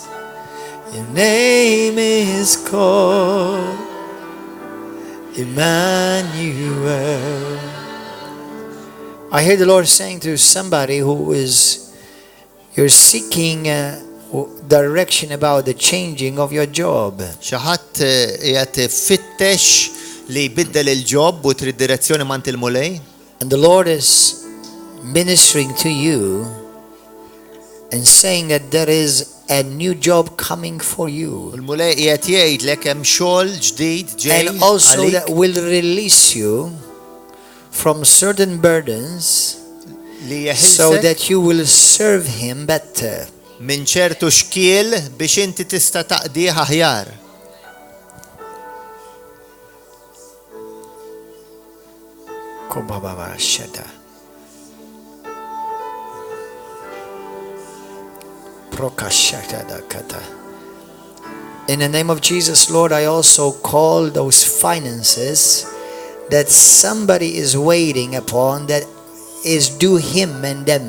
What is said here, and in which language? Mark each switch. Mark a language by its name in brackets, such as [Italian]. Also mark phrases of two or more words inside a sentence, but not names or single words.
[English] Your name is called Emmanuel. I hear the Lord saying to somebody who is, you're seeking direction about the changing of your job. [Maltese] Xi ħadd qiegħed ifittex li jbiddel il-job u trid direzzjoni ma ntilmu lej. [English] And the Lord is ministering to you and saying that there is a new job coming for you. [Maltese] Il-mulej qiegħed jgħidlek hemm xogħol ġdid ġej [English] And also [Maltese] għalik [English] that will release you from certain burdens [Maltese] li [English] so [Maltese] jeħilsek [English] that you will serve Him better. [Maltese] minn ċertu xkiel biex inti tista' taqdih aħjar. [English] In the name of Jesus, Lord, I also call those finances that somebody is waiting upon that is due him and them.